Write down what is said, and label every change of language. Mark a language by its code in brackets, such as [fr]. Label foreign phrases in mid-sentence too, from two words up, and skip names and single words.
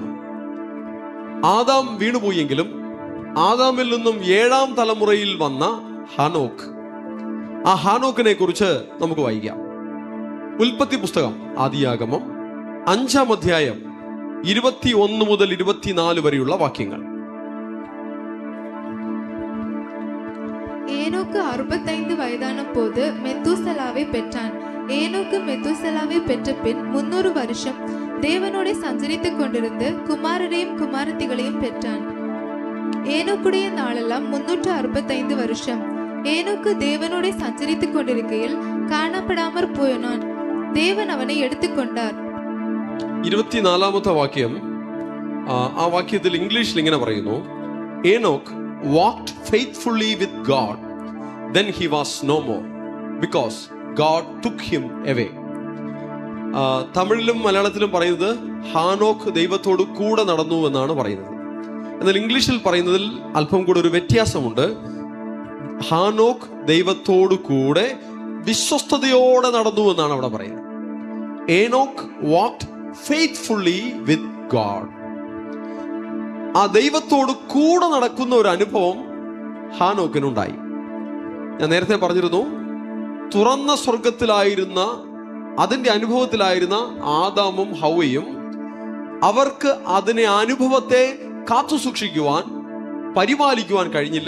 [ml] ആദാം വീണുപോയെങ്കിലും ആദാമിൽ നിന്നും 7ാം തലമുറയിൽ വന്ന ഹാനോക്ക്, ആ ഹാനോക്കിനെ കുറിച്ച് നമുക്ക് വായിക്കാം. ഉൽപ്പത്തി പുസ്തകം ആദിയാഗമം 5-ാം അധ്യായം 21 മുതൽ 24 വരെയുള്ള വാക്യങ്ങൾ. [ta] ஏனோக்கு 65 வயதான போது மெத்தூசலாவை பெற்றான். ஏனோக்கு மெத்தூசலாவை பெற்ற பின் 300 வருஷம் தேவனோட சஞ்சரித்துக் கொண்டிருந்து குமாரரையும் குமாரத்திகளையும் பெற்றான். ஏனோக்குடைய நாளெல்லாம் 365 வருஷம். ஏனோக்கு தேவனோட சஞ்சரித்துக் கொண்டிருக்கையில் காணப்படாமல் போனான். தேவன் அவனை எடுத்துக்கொண்டார். [ml] 24ാമത്തെ വാക്യം, ആ വാക്യത്തിൽ ഇംഗ്ലീഷിൽ ഇങ്ങനെ പറയുന്നു: ഏനോക്ക് [en] walked faithfully with God, then he was no more because God took him away. [ml] തമിഴിലും മലയാളത്തിലും പറയുന്നത് ഹാനോക്ക് ദൈവത്തോട് കൂടെ നടന്നു എന്നാണ് പറയുന്നത്. എന്നാൽ ഇംഗ്ലീഷിൽ പറയുന്നതിൽ അല്പം കൂടെ ഒരു വ്യത്യാസമുണ്ട്. ഹാനോക്ക് ദൈവത്തോട് കൂടെ വിശ്വസ്തയോടെ നടന്നു എന്നാണ് അവിടെ പറയുന്നത്. ഏനോക്ക് [en] walked faithfully with God. [ml] ആ ദൈവത്തോട് കൂടെ നടക്കുന്ന ഒരു അനുഭവം ഹാനോക്കിനുണ്ടായി. ഞാൻ നേരത്തെ പറഞ്ഞിരുന്നു, തുറന്ന സ്വർഗത്തിലായിരുന്ന, അതിന്റെ അനുഭവത്തിലായിരുന്ന ആദാമും ഹൗവയും അവർക്ക് അതിനെ അനുഭവത്തെ കാത്തു സൂക്ഷിക്കുവാൻ, പരിപാലിക്കുവാൻ കഴിഞ്ഞില്ല.